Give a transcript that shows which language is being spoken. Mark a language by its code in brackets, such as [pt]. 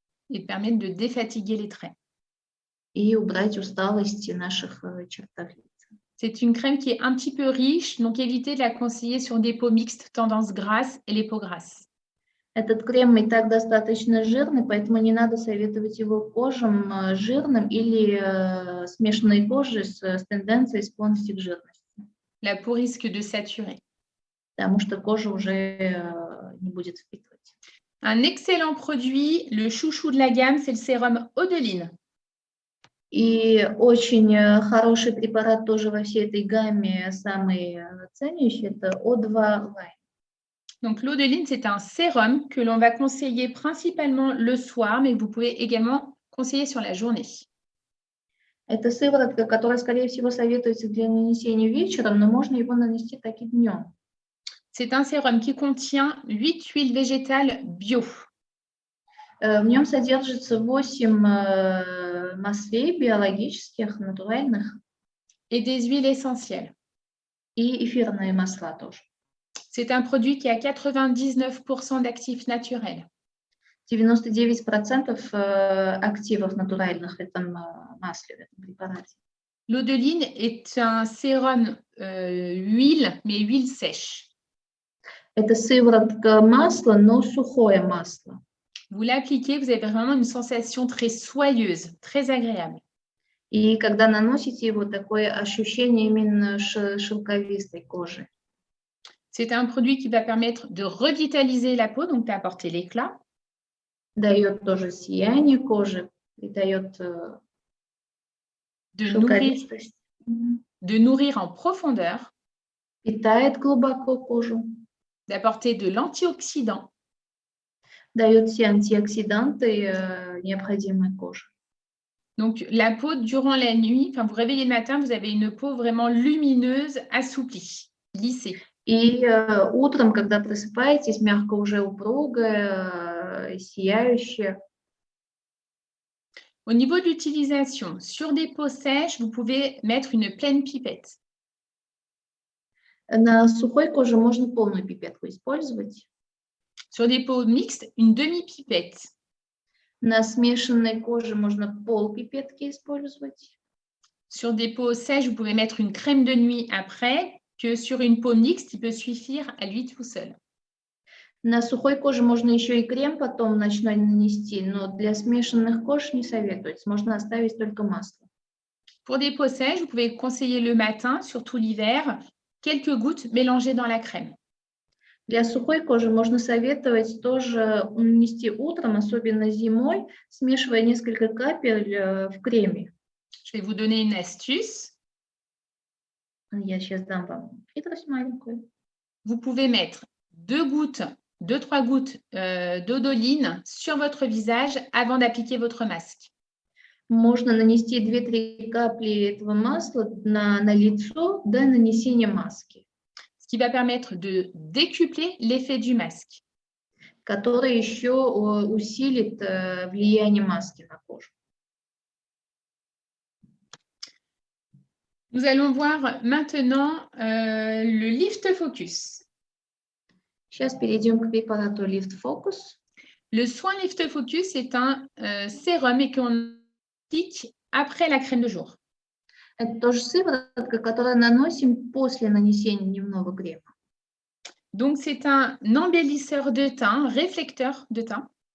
[fr] Et permettre de défatiguer les traits. [ru] и убрать усталость наших чертах лица. [fr] C'est une crème qui est un petit peu riche, donc évitez de la conseiller sur des peaux mixtes tendance grasse et les peaux grasses. [ru] Этот крем и так достаточно жирный, поэтому не надо советовать его кожам жирным или смешанной кожи с тенденцией склонности к жирности, [fr] La peau risque de saturer. [ru] потому что кожа уже не будет впитывать. [fr] Un excellent produit, le chouchou de la gamme, c'est le sérum Odeline. [ru] И очень хороший препарат тоже во всей этой гамме, самый ценящий, это O2 Line. [fr] Donc l'Odeline, c'est un sérum que l'on va conseiller principalement le soir, mais que vous pouvez également conseiller sur la journée. [ru] Это сыворотка, которая, скорее всего, советуется для нанесения вечером, но можно его нанести так и днем. [fr] C'est un sérum qui contient 8 huiles végétales bio. [ru] В нем содержится 8 маслей биологических, натуральных, [fr] Et des huiles essentielles. [ru] и эфирные масла тоже. [fr] C'est un produit qui a 99% d'actifs naturels. [ru] 99% активов натуральных в этом масле, в этом препарате. [fr] L'Odeline est un sérum huile, mais huile sèche. [ru] Это сыворотка масла, но сухое масло. [fr] Vous l'appliquez, vous avez vraiment une sensation très soyeuse, très agréable. [ru] И когда наносите его, такое ощущение именно шелковистой кожи. [fr] C'est un produit qui va permettre de revitaliser la peau, donc d'apporter l'éclat. [ru] Дает тоже сияние кожи, придает шелковистость. [fr] De nourrir en profondeur, [ru] Питает глубоко кожу. [fr] d'apporter de l'antioxydant, [ru] Дает все антиоксиданты, необходимые коже. [fr] donc la peau durant la nuit, enfin vous réveillez le matin, vous avez une peau vraiment lumineuse, assouplie, lissée. [ru] И утром, когда просыпаетесь, мягко уже упругая, сияющая. [fr] Au niveau de l'utilisation, sur des peaux sèches, vous pouvez mettre une pleine pipette. [ru] На сухой коже можно полную пипетку использовать. [fr] Sur des peaux mixtes, une demi-pipette. [ru] На смешанной коже можно пол пипетки использовать. [fr] Sur des peaux sèches, vous pouvez mettre une crème de nuit après, que sur une peau mixte, il peut suffire à lui tout seul. [ru] На сухой коже можно еще и крем потом ночной нанести, но для смешанных кож не советуется. Можно оставить только масло. [fr] Pour des peaux sèches, vous pouvez conseiller le matin, surtout l'hiver, quelques gouttes mélangées dans la crème. [ru] Для сухой кожи можно советовать тоже нанести утром, особенно зимой, смешивая несколько капель в креме. [fr] Je vais vous donner une astuce. [ru] Я сейчас дам вам хитрость маленькую. [fr] Vous pouvez mettre 2-3 gouttes d'Odeline sur votre visage avant d'appliquer votre masque. [ru] Можно нанести 2-3 капли этого масла на лицо до нанесения маски, [fr] Ce qui va permettre de décupler l'effet du masque. [ru] который еще усилит влияние маски на кожу. [fr] Nous allons voir maintenant le Lift Focus. [ru] Сейчас перейдем к препарату Lift Focus. [fr] Le soin Lift Focus est un sérum et qu'on applique après la crème de jour. [ru] Это тоже сыворотка, которую наносим после нанесения дневного крема. [fr] Donc, c'est un embellisseur de teint, réflecteur de teint.